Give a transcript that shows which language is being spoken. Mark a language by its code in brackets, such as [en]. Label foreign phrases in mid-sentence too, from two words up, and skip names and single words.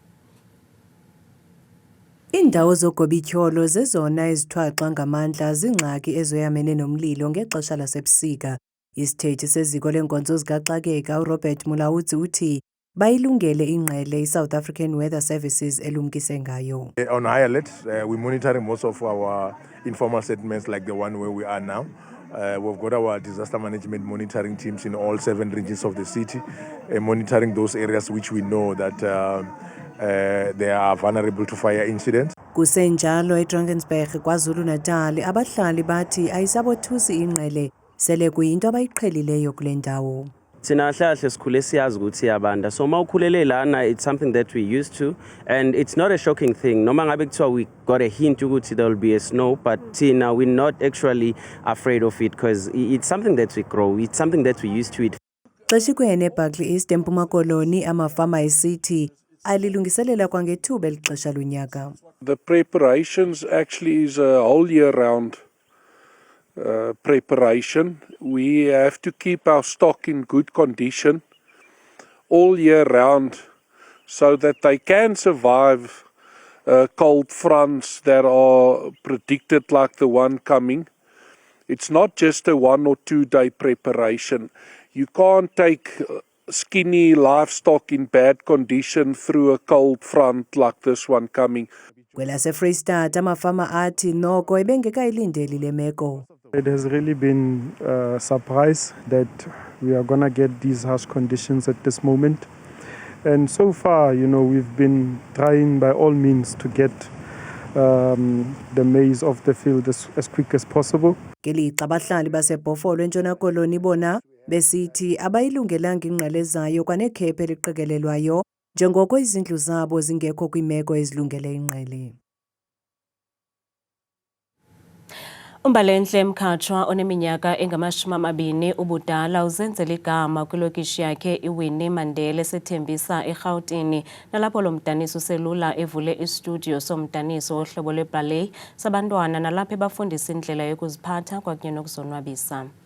[xh] Iindawo zogobityholo zezona ezithwaxa ngamandla zingxaki ezoyamene nomlilo ngexesha lasebusika. Isithethi seziko leenkonzo zikaxakeka uRobert Mulaudzi uthi bayilungele ingqele iSouth African Weather Services elumkise ngayo. [en] On high alert, we're monitoring most of our informal settlements like the one where we are now. We've got our disaster management monitoring teams in all 7 regions of the city, monitoring those areas which we know that they are vulnerable to fire incidents. [xh] Kusenjalo eDrakensberg KwaZulu-Natal abahlali bathi ayisabothusi ingqele sele kuyinto abayiqhelileyo kule ndawo. [zu] Thina hlahle sikhule siyazi ukuthi yabanda so mawukhulele lana [en] it's something that we used to and it's not a shocking thing [zu] noma ngabe kuthiwa [en] we got a hint ukuthi there will be a snow but thina we're not actually afraid of it because it's something that we grow, it's something that we used to it. [xh] Xeshikweni eBuckley East eMpuma Koloni amafama esithi alilungiselela kwangethuba elixesha lonyaka. [en] The preparations actually is a whole year round preparation. We have to keep our stock in good condition all year round so that they can survive cold fronts that are predicted like the one coming. It's not just a 1 or 2 day preparation. You can't take skinny livestock in bad condition through a cold front like this one coming. [xh] KwelaseFreystata amafama athi noko ebengekayilindeli le meko. [en] It has really been a surprise that we are going to get these harsh conditions at this moment. And so far, we've been trying by all means to get the maize off the field as quick as possible. [xh] Ngelixa abahlali baseBhofolo eNtshona Koloni bona besithi abayilungelanga ingqele ezayo kwanekhephe eliqikelelwayo njengoko izindlu zabo zingekho kwimeko ezilungele ingqele. Umbalenhle Mkhatshwa oneminyaka engamashumi ubudala uzenzela igama kwilokishi yakhe iWinnie Mandela esethembisa eGauteng nalapho lo mdaniso uselula evule istudio somdaniso ohlobo lweballet sabantwana nalapho bafundisa indlela yokuziphatha kwakunye nokuzonwabisa.